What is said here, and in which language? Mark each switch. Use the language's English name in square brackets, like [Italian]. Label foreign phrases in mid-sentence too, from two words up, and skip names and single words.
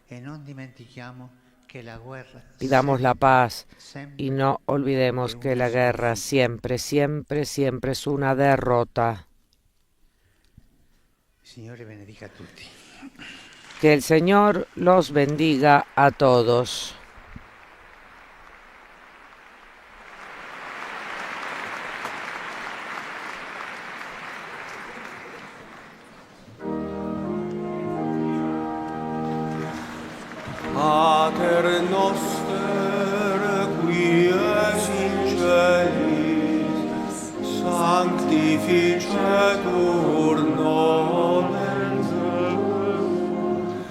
[Spanish] Pidamos la paz y no olvidemos que la guerra siempre, siempre, siempre es una derrota. Que el Señor los bendiga a todos. [Latin] Pater noster, qui es in celis, sanctificetur nomen tuum,